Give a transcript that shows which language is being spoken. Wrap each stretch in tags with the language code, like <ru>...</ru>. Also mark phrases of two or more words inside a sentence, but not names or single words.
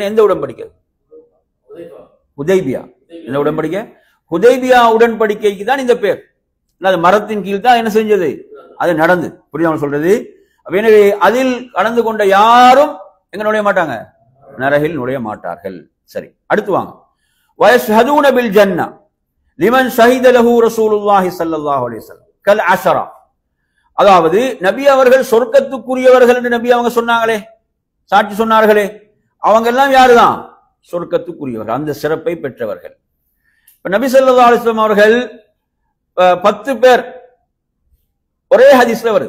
<ta>எந்த உடன்படிக்கை? ஹுதைபியா. எந்த உடன்படிக்கை? ஹுதைபியா உடன்படிக்கைக்கு தான் இந்த பேர். மரத்தின் கீழ் தான் என்ன செஞ்சது? அது நடந்து. புரியாம சொல்றது? எனவே அதில் கலந்து கொண்ட யாரும் எங்க நுழைய மாட்டாங்க? நரகில் நுழைய மாட்டார்கள். சரி, அடுத்து வாங்க,</ta> <ar>وَيَشْهَدُونَ بِالْجَنَّةِ لِمَنْ شَهِدَ لَهُ رَسُولُ اللَّهِ صَلَّى اللَّهُ عَلَيْهِ وسلم كَالْعَشَرَةِ,</ar> <ta>அதாவது நபி அவர்கள் சொர்க்கத்துக்குரியவர்கள் என்று நபி அவங்க சொன்னாங்களே, சாட்சி சொன்னார்களே, அவங்க எல்லாம் யாருதான்? சொர்க்கத்துக்குரியவர்கள், அந்த சிறப்பை பெற்றவர்கள். இப்ப நபி</ta> <ar>صلى الله عليه وسلم</ar> <ta>அவர்கள் 10 பேர் ஒரே ஹதீஸ்ல வருது.</ta>